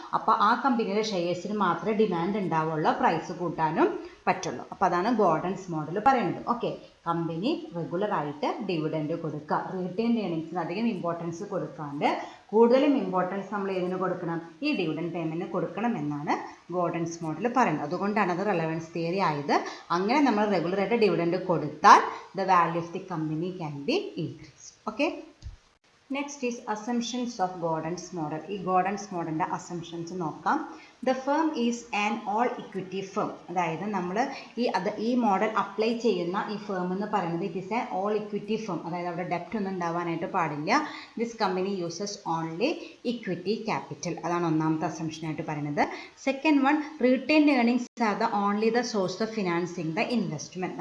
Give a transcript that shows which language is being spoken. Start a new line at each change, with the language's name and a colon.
Malayalam: അപ്പോൾ ആ കമ്പനിയുടെ ഷെയർസിന് മാത്രമേ ഡിമാൻഡ് ഉണ്ടാവുള്ളൂ, പ്രൈസ് കൂട്ടാനും പറ്റുള്ളൂ. അപ്പോൾ അതാണ് ഗോർഡൻസ് മോഡൽ പറയുന്നത്. ഓക്കെ, കമ്പനി റെഗുലറായിട്ട് ഡിവിഡൻഡ് കൊടുക്കുക, റീറ്റെയിൻഡ് ഏർണിങ്സിന് അധികം ഇമ്പോർട്ടൻസ് കൊടുക്കാണ്ട് കൂടുതലും ഇമ്പോർട്ടൻസ് നമ്മൾ ഏതിന് കൊടുക്കണം? ഈ ഡിവിഡൻഡ് പേയ്മെൻറ്റിന് കൊടുക്കണം എന്നാണ് ഗോർഡൻസ് മോഡൽ പറയുന്നത്. അതുകൊണ്ടാണ് അത് റെലവൻസ് തിയറി ആയത്. അങ്ങനെ നമ്മൾ റെഗുലറായിട്ട് ഡിവിഡൻഡ് കൊടുത്താൽ
English: the value of the company can be increased. Okay, next is assumptions of Gordon's model.
Malayalam: ഈ Gordon's മോഡലിൻ്റെ assumptions നോക്കാം.
English: The firm is an all equity firm.
Malayalam: അതായത് നമ്മൾ ഈ മോഡൽ അപ്ലൈ ചെയ്യുന്ന ഈ ഫേം എന്ന് പറയുന്നത്
English: It is A all equity firm.
Malayalam: അതായത് അവിടെ ഡെപ്റ്റ് ഒന്നും ഉണ്ടാവാനായിട്ട് പാടില്ല.
English: This company uses only equity capital.
Malayalam: അതാണ് ഒന്നാമത്തെ അസംഷനായിട്ട് പറയുന്നത്.
English: Second one, retained earnings are the only the source of financing the investment.